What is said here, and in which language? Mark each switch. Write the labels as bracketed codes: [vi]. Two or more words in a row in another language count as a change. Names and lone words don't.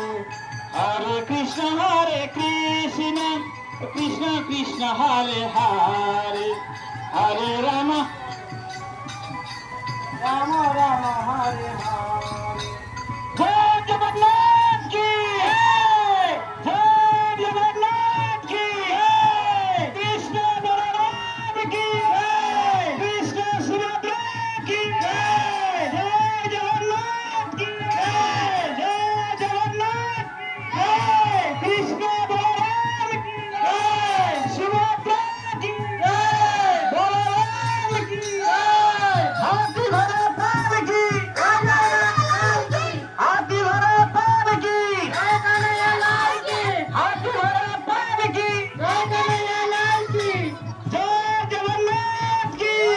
[sa] हरे कृष्ण, कृष्ण कृष्ण, हरे हरे, हरे राम, राम राम, हरे हरे. [hi] जय जगन्नाथ की जय जगन्नाथ की कृष्ण बलराम की कृष्ण सुभद्रा की जय जगन्नाथ की जय जगन्नाथ की कृष्ण बलराम की सुभद्रा की बलराम की हाथी भरा पाल की हाथी भरा पाल की हाथी भरा पाल की जय जगन्नाथ की